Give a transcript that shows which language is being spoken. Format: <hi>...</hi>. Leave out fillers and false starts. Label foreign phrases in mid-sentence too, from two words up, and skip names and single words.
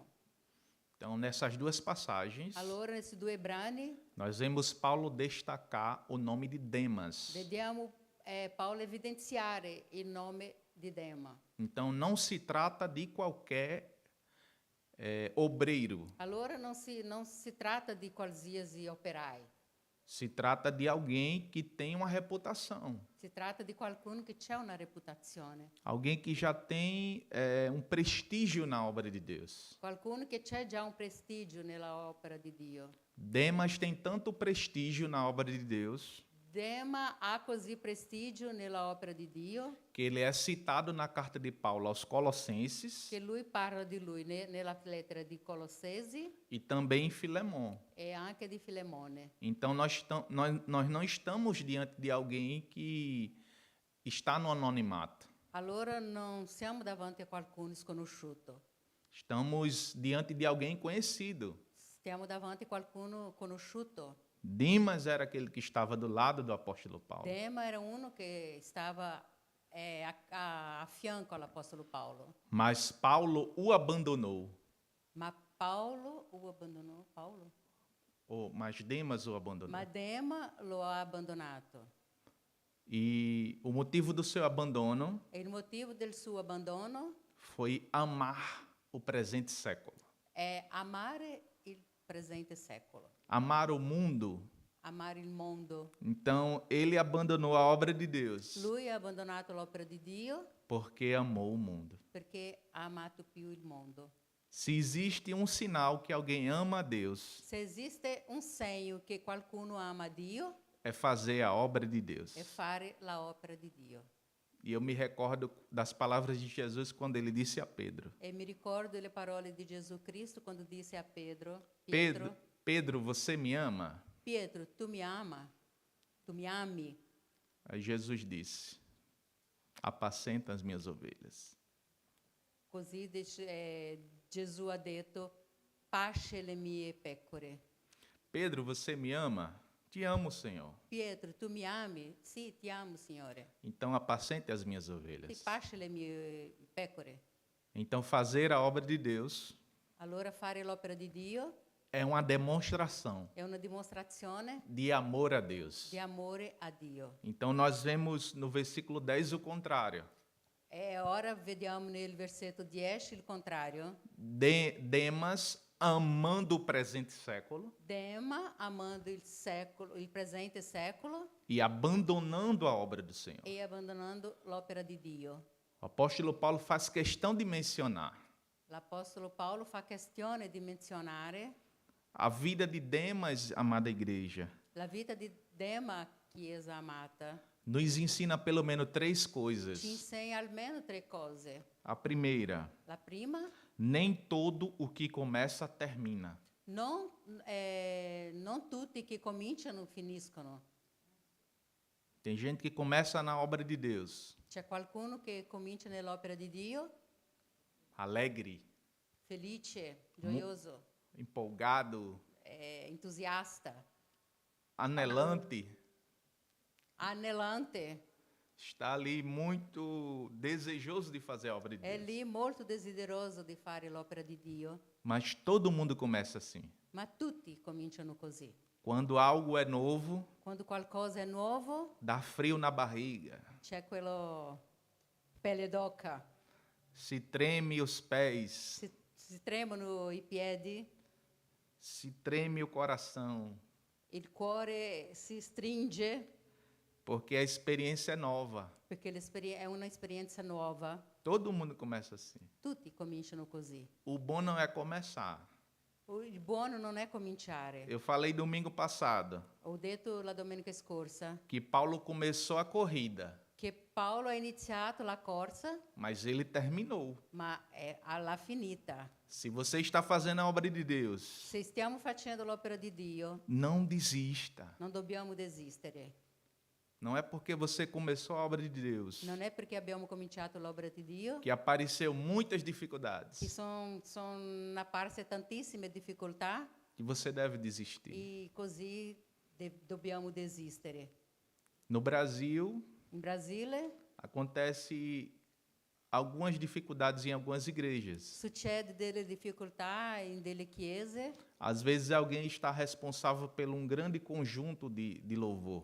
<pt>Então, nessas duas passagens,</pt> <it>Allora, nessi due brani,</it> <pt>nós vemos Paulo destacar o nome de Demas.</pt> <it>vediamo Paolo evidenziare il nome di Dema.</it> <pt>Então, não se trata de qualquer obreiro.</pt> <it>Allora non si tratta di qualsiasi operai,</it> <pt>Se trata de alguém que tem uma reputação.</pt> <it>si tratta di qualcuno che c'è una reputazione,</it> <pt>Alguém que já tem um prestígio na obra de Deus.</pt> <it>qualcuno che c'è già un prestigio nella opera di Dio.</it> <pt>Demas tem tanto prestígio na obra de Deus</pt> <it>Dema ha così prestigio nella opera di Dio</it> <pt>que ele é citado na carta de Paulo aos Colossenses</pt> <it>che lui parla di lui nella lettera di Colossesi</it> <pt>e também em Filemon.</pt> <it>e anche di Filemone.</it> <pt>Então, nós não estamos diante de alguém que está no anonimato.</pt> <it>Allora non siamo davanti a qualcuno sconosciuto,</it> <pt>Estamos diante de alguém conhecido.</pt> <it>stiamo davanti a qualcuno conosciuto.</it> <pt>Demas era aquele que estava do lado do apóstolo Paulo.</pt> <it>Dema era uno che stava a fianco all'Apostolo Paolo,</it> <pt>Mas Paulo o abandonou.</pt> <it>ma Paolo o abbandonou, Paolo?</it> <pt>Mas Demas o abandonou.</pt> <it>Ma Dema lo ha abbandonato.</it> <pt>E o motivo do seu abandono</pt> <it>E il motivo del suo abbandono</it> <pt>foi amar o presente século.</pt> <it>è amare il presente secolo,</it> <pt>Amar o mundo.</pt> <it>amare il mondo.</it> <pt>Então, ele abandonou a obra de Deus</pt> <it>Lui ha abbandonato l'opera di Dio</it> <pt>porque amou o mundo.</pt> <it>perché ha amato più il mondo.</it> <pt>Se existe um sinal que alguém ama a Deus,</pt> <it>Se esiste un segno che qualcuno ama Dio,</it> <pt>é fazer a obra de Deus.</pt> <it>è fare la opera di Dio.</it> <pt>E eu me recordo das palavras de Jesus quando ele disse a Pedro:</pt> <it>E mi ricordo le parole di Gesù Cristo quando disse a Pedro,</it> <pt>Pedro, você me ama?</pt> <it>Pietro, tu mi ama? Tu mi ami?</it> <pt>Aí Jesus disse: apacenta as minhas ovelhas.</pt> <it>Così Gesù ha detto, pasce le mie pecore.</it> <pt>Pedro, você me ama? Te amo, Senhor.</pt> <it>Pietro, tu mi ami? Sì, ti amo, Signore.</it> <pt>Então apacente as minhas</pt> <it>Sì,</it> <pt>ovelhas.</pt> <it>pasce le mie pecore.</it> <pt>Então fazer a obra de Deus</pt> <it>Allora fare l'opera di Dio</it> <pt>é uma demonstração</pt> <it>è una dimostrazione</it> <pt>de amor a Deus.</pt> <it>di amore a Dio.</it> <pt>Então nós vemos no versículo 10 o contrário.</pt> <it>E ora vediamo nel versetto 10 il contrario.</it> <pt>Demas amando o presente século</pt> <it>Dema amando il secolo, il presente secolo</it> <pt>e abandonando a obra do Senhor.</pt> <it>e abbandonando l'opera di Dio.</it> <pt>O apóstolo Paulo faz questão de mencionar</pt> <it>L'Apostolo Paolo fa questione di menzionare</it> <pt>a vida de Demas, amada igreja.</pt> <it>la vita di Dema, chiesa amata.</it> <pt>Nos ensina pelo menos 3 coisas.</pt> <it>Ci insegna almeno 3 cose.</it> <pt>A primeira,</pt> <it>La prima,</it> <pt>nem todo o que começa termina.</pt> <it>non tutti che cominciano finiscono.</it> <pt>Tem gente que começa na obra de Deus,</pt> <it>C'è qualcuno che comincia nell'opera di Dio,</it> <pt>alegre,</pt> <it>felice, gioioso,</it> <pt>empolgado,</pt> <it>entusiasta,</it> <pt>anelante,</pt> <it>anelante.</it> <pt>está ali muito desejoso de fazer a obra de</pt> <it>È</it> <pt>Deus.</pt> <it>lì molto desideroso di fare l'opera di Dio,</it> <pt>Mas todo mundo começa assim.</pt> <it>ma tutti cominciano così.</it> <pt>Quando algo é novo,</pt> <it>Quando qualcosa è nuovo,</it> <pt>dá frio na barriga,</pt> <it>c'è quello pelle d'oca,</it> <pt>se treme os pés,</pt> <it>si tremano i piedi,</it> <pt>se treme o coração,</pt> <it>il cuore si stringe</it> <pt>porque a experiência é nova.</pt> <it>perché è un'esperienza nuova.</it> <pt>Todo mundo começa assim.</pt> <it>Tutti cominciano così.</it> <pt>O bom não é começar.</pt> <it>Il buono non è cominciare.</it> <pt>Eu falei domingo passado</pt> <it>Ho detto la domenica scorsa</it> <pt>que Paulo começou a corrida,</pt> <it>che Paolo ha iniziato la corsa,</it> <pt>mas ele terminou.</pt> <it>ma l'ha finita.</it> <pt>Se você está fazendo a obra de Deus,</pt> <it>Se stiamo facendo l'opera di Dio,</it> <pt>não desista.</pt> <it>non dobbiamo desistere.</it> <pt>Não é porque você começou a obra de Deus</pt> <it>Non è perché abbiamo cominciato l'opera di Dio</it> <pt>que apareceu muitas</pt> <it>che</it> <pt>dificuldades</pt> <it>sono apparse tantissime difficoltà</it> <pt>que você deve desistir.</pt> <it>e così dobbiamo desistere.</it> <pt>No Brasil,</pt> <it>In Brasile</it> <pt>acontece algumas dificuldades em algumas igrejas.</pt> <it>succede delle difficoltà in delle chiese.</it> <pt>Às vezes alguém está responsável por um grande conjunto de louvor.</pt>